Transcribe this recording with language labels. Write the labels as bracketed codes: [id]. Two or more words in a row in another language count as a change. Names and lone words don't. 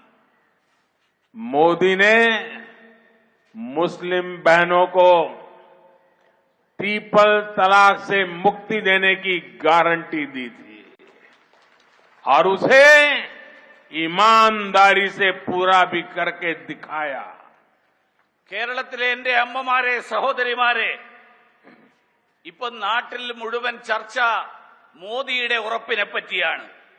[hi] मोदी ने मुस्लिम बहनों को ट्रिपल तलाक से मुक्ति देने की गारंटी दी थी और उसे ईमानदारी से पूरा भी करके दिखाया। [ml] കേരളത്തിലെ എന്റെ അമ്മമാരെ സഹോദരിമാരെ, ഇപ്പൊ നാട്ടിൽ മുഴുവൻ ചർച്ച മോദിയുടെ ഉറപ്പിനെ പറ്റിയാണ്.